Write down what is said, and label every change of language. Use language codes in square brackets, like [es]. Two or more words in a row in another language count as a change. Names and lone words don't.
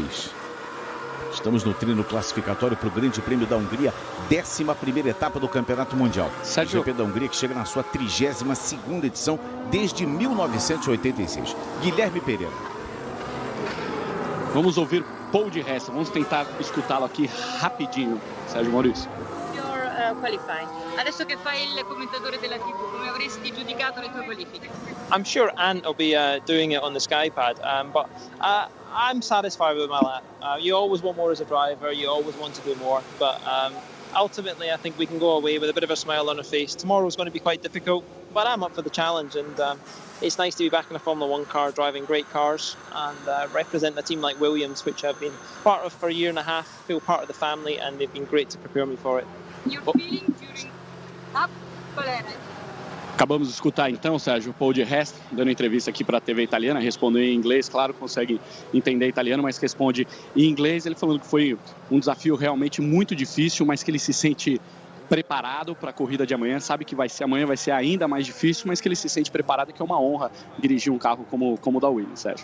[pt] Estamos no treino classificatório para o Grande Prêmio da Hungria, 11ª etapa do Campeonato Mundial. Sérgio... O GP da Hungria que chega na sua 32ª edição desde 1986. Guilherme Pereira. Vamos ouvir Paul di Resta, vamos tentar escutá-lo aqui rapidinho, Sérgio Maurício. [it] Qualifying. Adesso che fai il commentatore della TV, come avresti giudicato le tue qualifiche? [en] I'm sure Ant will be doing it on the Skypad, but I'm satisfied with my lap. You always want more as a driver, you always want to do more, but ultimately I think we can go away with a bit of a smile on our face. Tomorrow's going to be quite difficult, but I'm up for the challenge, and it's nice to be back in a Formula 1 car, driving great cars, and representing a team like Williams, which I've been part of for a year and a half, feel part of the family, and they've been great to prepare me for it. Your feeling during lap? [pt] Acabamos de escutar então, Sérgio, Paul di Resta, dando entrevista aqui para a TV italiana, respondeu em inglês, claro, consegue entender italiano, mas responde em inglês, ele falando que foi um desafio realmente muito difícil, mas que ele se sente preparado para a corrida de amanhã, sabe que amanhã vai ser ainda mais difícil, mas que ele se sente preparado e que é uma honra dirigir um carro como o da Williams, Sérgio.